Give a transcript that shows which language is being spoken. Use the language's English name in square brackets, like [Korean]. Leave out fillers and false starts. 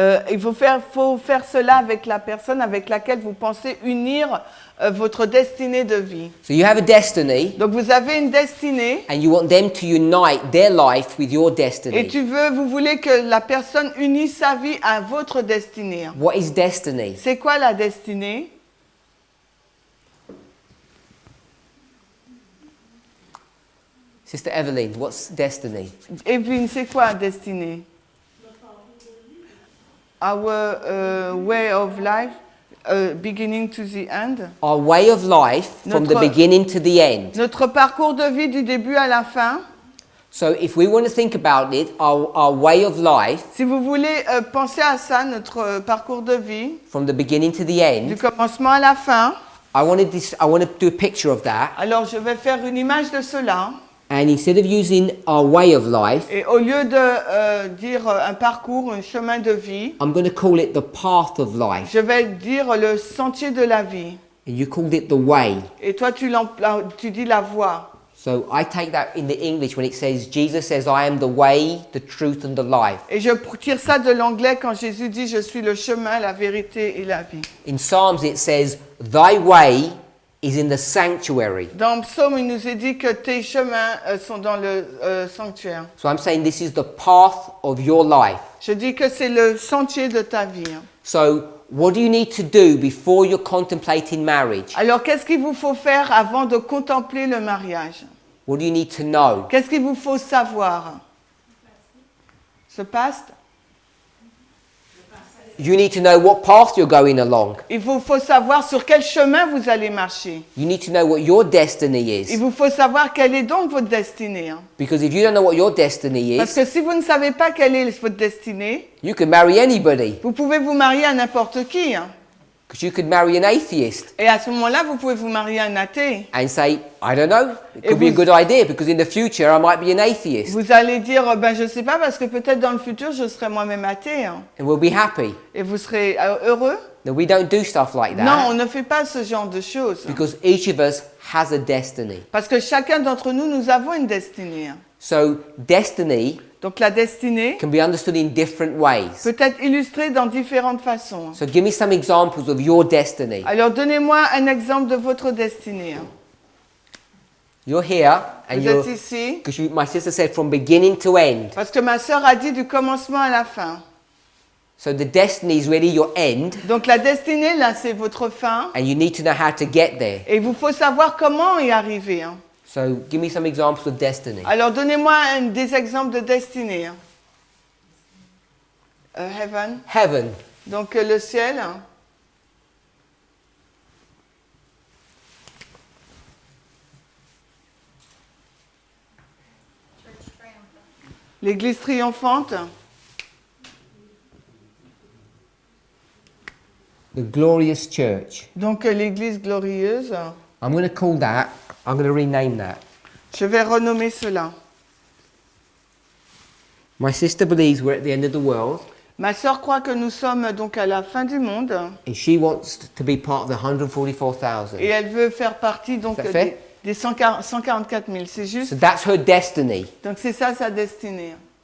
[French] Il faut faire cela avec la personne avec laquelle vous pensez unir votre destinée de vie. [English] So you have a destiny, [French] Donc vous avez une destinée [English] and you want them to unite their life with your destiny. [French] et vous voulez que la personne unisse sa vie à votre destinée. [English] What is destiny? [French] C'est quoi la destinée? [English] Sister Evelyn, what's destiny? [French] Evelyne, c'est quoi destinée? [English] Our way of life, beginning to the end. Our way of life from the [French] Notre- [English] beginning to the end. [French] Notre parcours de vie du début à la fin. [English] So if we want to think about it, our way of life [French] Si vous voulez penser à ça, notre parcours de vie, [English] from the beginning to the [French] du [English] end, [French] commencement à la fin, [English] I want to do a picture of that. [French] alors je vais faire une image de cela. [English] And instead of using our way of life, [French] Et au lieu de dire un parcours, un chemin de vie, [English] I'm going to call it the path of life. [French] je vais dire le sentier de la vie. [English] And you called it the way. [French] Et toi, tu dis la voie. [English] So I take that in the English when it says, Jesus says, I am the way, the truth and the life. [French] Et je tire ça de l'anglais quand Jésus dit « Je suis le chemin, la vérité et la vie [English] In Psalms it says, thy way is in the sanctuary. ». [French] Dans le psaume, il nous est dit que tes chemins sont dans le sanctuaire. [English] So I'm saying this is the path of your life. [French] Je dis que c'est le sentier de ta vie. [English] So what do you need to do before you're contemplating marriage? [French] Alors, qu'est-ce qu'il vous faut faire avant de contempler le mariage? [English] What do you need to know? [French] Qu'est-ce qu'il vous faut savoir? Ce past? [English] You need to know what path you're going along. [French] Il vous faut savoir sur quel chemin vous allez marcher. [English] You need to know what your destiny [French] Il [English] is. [French] vous faut savoir quelle est donc votre destinée. [English] Because if you don't know what your destiny [French] Parce [English] is, [French] que si vous ne savez pas quelle est votre destinée, [English] you can marry anybody. [French] vous pouvez vous marier à n'importe qui. [English] Because you could marry an atheist [French] Et à ce moment-là, vous pouvez vous marier à un athée. [English] and say, I don't know, it could be a [French] vous- [English] good idea because in the future I might be an atheist [French] Vous allez dire, ben je sais pas, parce que peut-être dans le futur, je serai moi-même athée. [English] and we'll be happy. [French] Et vous serez heureux. [English] No, we don't do stuff like [French] Non, on [English] that [French] ne fait pas ce genre de choses. [English] because each of us has a destiny. [French] Parce que chacun d'entre nous, nous avons une destinée. [English] So destiny [French] Donc la destinée [English] can be understood in different ways. [French] peut être illustrée dans différentes façons. [English] So give me some examples of your destiny. [French] Alors donnez-moi un exemple de votre destinée. [English] You're here and [French] Vous [English] you're, [French] êtes ici [English] because my sister said from beginning to end. [French] parce que ma sœur a dit du commencement à la fin. [English] So the destiny is really your end [French] Donc la destinée, là, c'est votre fin. [English] and you need to know how to get there. [French] Et il vous faut savoir comment y arriver. [English] So give me some examples of destiny. [French] Alors donnez-moi des exemples de destinée. [English] Heaven, Heaven. [French] donc le ciel. [English] Church triumphant. [French] L'église triomphante. [English] The glorious church. [French] Donc l'église glorieuse. [English] I'm going to call that, I'm going to rename that. [French] Je vais renommer cela. [English] My sister believes we're at the end of the world [French] Ma sœur croit que nous sommes donc à la fin du monde [English] and she wants to be part of the 144,000. [French] et elle veut faire partie donc Ça fait? des 144 000. C'est juste. [English] So that's her destiny. [French] Donc c'est ça sa destinée.